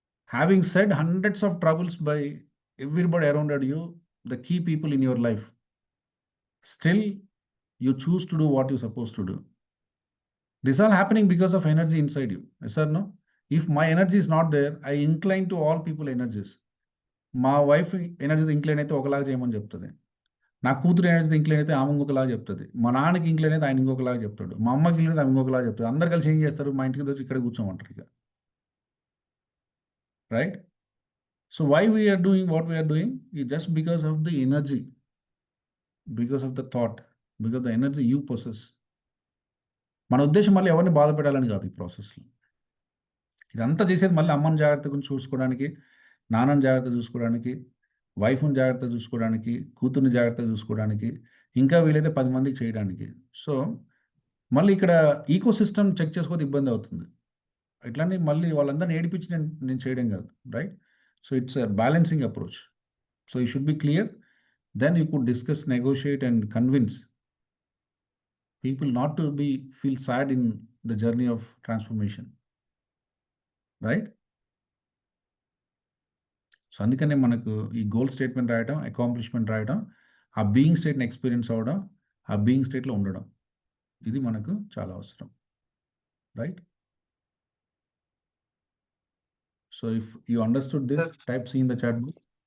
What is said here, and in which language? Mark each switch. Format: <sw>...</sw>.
<en>Having said hundreds of troubles by everybody around you, the key people in your life, still you choose to do what you're supposed to do. This all happening because of energy inside you. Yes or no? If my energy is not there, I incline to all people energies.</en> <te>మా wife energy incline అయితే ఒకలాగా చేయమని చెప్తుంది, నా కూతురు energy incline అయితే ఆమె ఇంకొకలాగా చెప్తుంది, మా నాన్నకి ఇంక్లైన్ అయితే ఆయన ఇంకొకలాగా చెప్తాడు, మా అమ్మకి ఇంక్లైన్ అయితే ఆమె ఇంకొకలాగా చెప్తాడు. అందరు కలిసి ఏం చేస్తారు? మా ఇంటికి వచ్చి ఇక్కడ కూర్చోమంటారు ఇక.</te> <en>Right? So why we are doing what we are doing is just because of the energy, because of the thought, because of the energy you possess.</en> <te>మన ఉద్దేశం మళ్ళీ ఎవరిని బాధ పెట్టాలని కాదు ఈ ప్రాసెస్లో. ఇదంతా చేసేది మళ్ళీ అమ్మని జాగ్రత్తగా చూసుకోవడానికి, నాన్నని జాగ్రత్త చూసుకోవడానికి, వైఫ్ని జాగ్రత్త చూసుకోవడానికి, కూతుర్ని జాగ్రత్తగా చూసుకోవడానికి, ఇంకా వీలైతే 10 మందికి చేయడానికి. సో మళ్ళీ ఇక్కడ ఈకో సిస్టమ్ చెక్ చేసుకోవద్దు, ఇబ్బంది అవుతుంది. ఇట్లానే మళ్ళీ వాళ్ళందరినీ ఏడిపించి నేను చేయడం కాదు, right?</te> <en>So it's a balancing approach. So you should be clear. Then you could discuss, negotiate, and convince people not to feel sad in the journey of transformation. Right?</en> <te>So అందుకనే మనకు ఈ గోల్ స్టేట్మెంట్ రాయడం, accomplishment రాయడం, ఆ being స్టేట్ని experience అవ్వడం, ఆ being స్టేట్లో ఉండడం, ఇది మనకు చాలా అవసరం. Right?</te> <en>So if you understood this, type C in the chat book.</en>